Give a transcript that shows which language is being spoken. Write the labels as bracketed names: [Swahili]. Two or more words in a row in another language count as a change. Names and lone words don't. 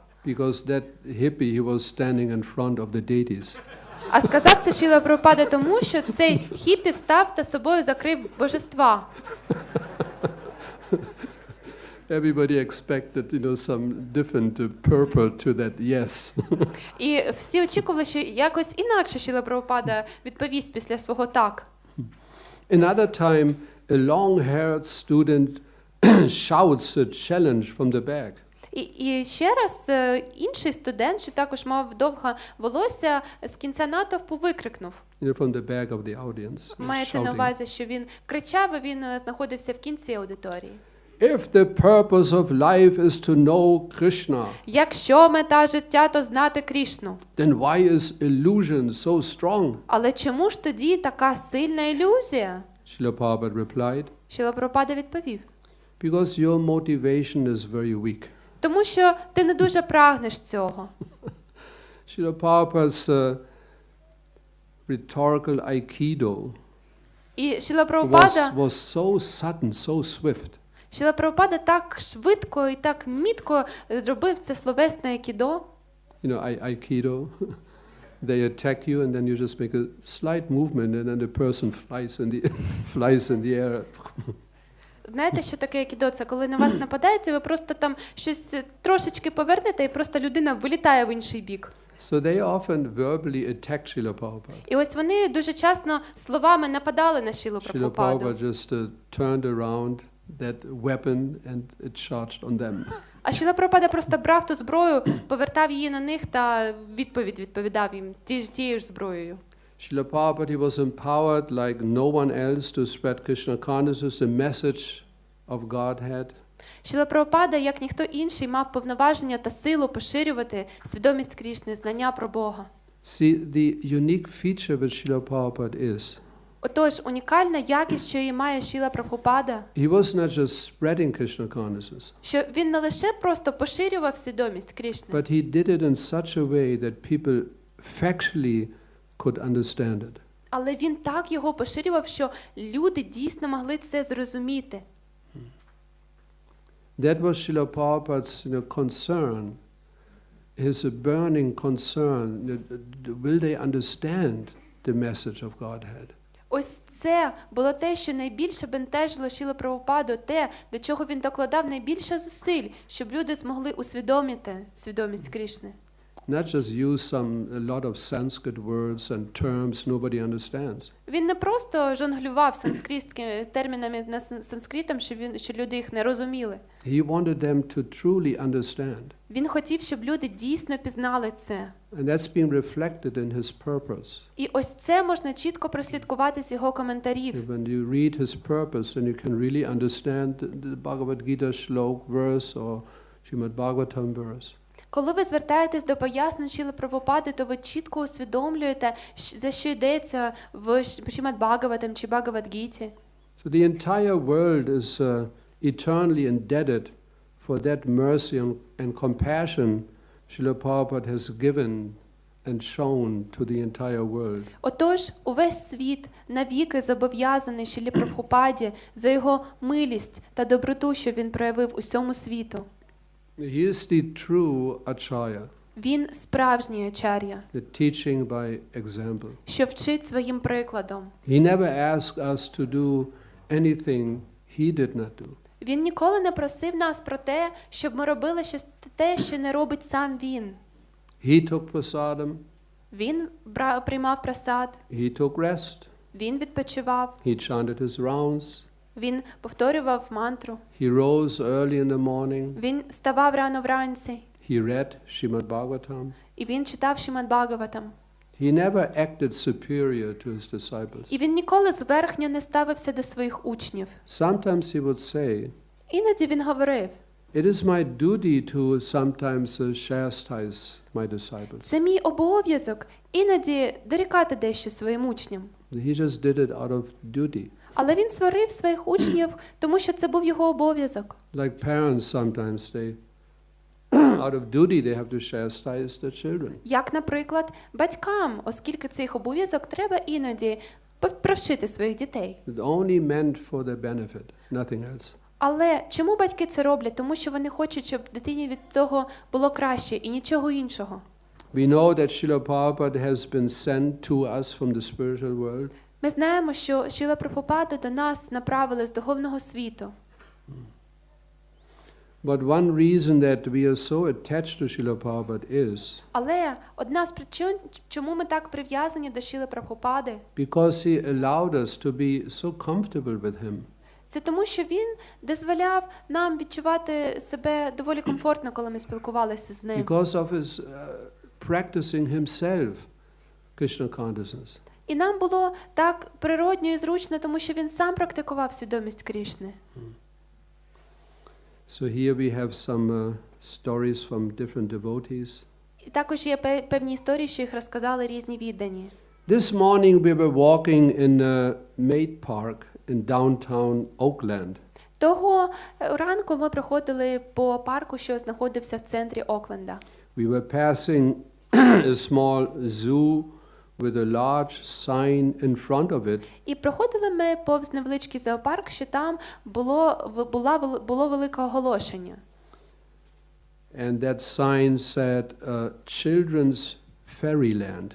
[English] Because that hippie, he was standing in front of the deities. [Ukrainian] А сказав це Шрила Прабхупада тому, що цей хіппі встав та собою закрив божества. [English] Everybody expected, you know, some different purport to that yes. [Ukrainian] І всі очікували, що якось інакше Шрила Прабхупада відповість після свого так. [English] Another time, a long-haired student shouts a challenge from the back. [Ukrainian] І ще раз інший студент, що також мав довге волосся, з кінця натовпу викрикнув. [English] You know, from the back of the audience. [Ukrainian] Мається на увазі, що він кричав, і він знаходився в кінці аудиторії. [English] If the purpose of life is to know Krishna, [Ukrainian] Якщо мета життя, то знати Крішну. [English] then why is illusion so strong? [Ukrainian] Але чому ж тоді така сильна ілюзія? [English] Srila Prabhupada replied, [Ukrainian] Шрила Прабхупада відповів. [English] because your motivation is very weak. [Ukrainian] Тому що ти не дуже прагнеш цього. [English] Srila Prabhupada's rhetorical aikido [Ukrainian] І Шрила Прабхупада, [English] was so sudden, so swift. [Ukrainian] Шрила Прабхупада так швидко і так мітко зробив це словесне айкідо. [English] You know, aikido, they attack you and then you just make a slight movement and then the person flies in the air. [Ukrainian] Знаєте, що таке айкідо? Це коли на вас нападають, і ви просто там щось трошечки повернете, і просто людина вилітає в інший бік. [English] So they often verbally attacked Srila Prabhupada. [Ukrainian] І ось вони дуже часто словами нападали на Шрилу Srila Прабхупаду. [English] Prabhupada just turned around that weapon and it charged on them. [Ukrainian] А Шрила Прабхупада просто брав ту зброю, повертав її на них та відповідав їм тією ж зброєю. [English] Srila Prabhupada, he was empowered like no one else to spread Krishna consciousness, the message of Godhead. [Ukrainian] Шрила Прабхупада, як ніхто інший, мав повноваження та силу поширювати свідомість Крішни, знання про Бога. [English] See, the unique feature with Srila Prabhupada is [Ukrainian] Отож, унікальна якість, що її має Шрила Прабхупада, [English] he was not just spreading Krishna consciousness, [Ukrainian] що він не лише просто поширював свідомість Крішни, [English] but he did it in such a way that people factually could understand it. [Ukrainian] але він так його поширював, що люди дійсно могли це зрозуміти. [English] That was Srila Prabhupada's concern, his burning concern. Will they understand the message of Godhead? [Ukrainian] Ось це було те, що найбільше бентежило Шрилу Прабхупаду, те, до чого він докладав найбільше зусиль, щоб люди змогли усвідомити свідомість Крішни. [English] Not just use a lot of Sanskrit words and terms nobody understands. [Ukrainian] Він не просто жонглював санскритськими термінами на санскритом, що люди їх не розуміли. [English] He wanted them to truly understand. [Ukrainian] Він хотів, щоб люди дійсно пізнали це. [English] And that's been reflected in his purpose. [Ukrainian] І ось це можна чітко прослідкувати з його коментарів. [English] When you read his purpose, then you can really understand the Bhagavad Gita shlok verse or Srimad Bhagavatam verse. [Ukrainian] Коли ви звертаєтесь до пояснень Шрили Прабхупади, то ви чітко усвідомлюєте, за що йдеться в Шримад Бхагаватам чи Бхагавад-гіті. [English] So the entire world is eternally indebted for that mercy and compassion Srila Prabhupada has given and shown to the entire world. [Ukrainian] Отож, увесь світ навіки зобов'язаний Шрилі Прабхупаді за його милість та доброту, що він проявив усьому світу. [English] He is the true Ачарья, [Ukrainian] Він справжній ачар'я, [English] the teaching by example. [Ukrainian] що вчить своїм прикладом. [English] He never asked us to do anything he did not do. [Ukrainian] Він ніколи не просив нас про те, щоб ми робили щось те, що не робить сам він. [English] He took prasadam, [Ukrainian] Він приймав прасад, [English] he took rest, [Ukrainian] він відпочивав, [English] he chanted his rounds, [Ukrainian] він повторював мантру, [English] he rose early in the morning, [Ukrainian] він вставав рано вранці, [English] he read Srimad Bhagavatam. [Ukrainian] і він читав Шримад Бхагаватам. [English] He never acted superior to his disciples. [Ukrainian] І він ніколи зверхньо не ставився до своїх учнів. [English] Sometimes he would say, [Ukrainian] Іноді він говорив: [English] it is my duty to sometimes chastise my disciples. [Ukrainian] це мій обов'язок іноді дорікати дещо своїм учням. [English] He just did it out of duty. [Ukrainian] Але він сварив своїх учнів, тому що це був його обов'язок. [English] Like parents sometimes they out of duty they have to chastise their children. [Ukrainian] Як, наприклад, батькам, оскільки це їх обов'язок, треба іноді провчити своїх дітей. [English] It's only meant for their benefit, nothing else. [Ukrainian] Але чому батьки це роблять? Тому що вони хочуть, щоб дитині від того було краще і нічого іншого. [English] We know that Srila Prabhupada has been sent to us from the spiritual world. [Ukrainian] Ми знаємо, що Шрила Прабхупаду до нас направили з духовного світу. [English] But one reason that we are so attached to Srila Prabhupada is [Ukrainian] Але одна з причин, чому ми так прив'язані до Шрили Прабхупади, [English] because he allowed us to be so comfortable with him. [Ukrainian] це тому, що він дозволяв нам відчувати себе доволі комфортно, коли ми спілкувалися з ним. [English] Because of his practicing himself Krishna consciousness. [Ukrainian] І нам було так природньо і зручно, тому що він сам практикував свідомість Крішни. [English] So here we have some stories from different devotees. [Ukrainian] І також є певні історії, що їх розказали різні віддані. [English] This morning we were walking in Maid Park in downtown Oakland. [Ukrainian] Того ранку ми проходили по парку, що знаходився в центрі Окленда. [English] We were passing a small zoo with a large sign in front of it. [Ukrainian] І проходили ми повз невеличкий зоопарк, що там було велике оголошення. [English] And that sign said, children's fairyland.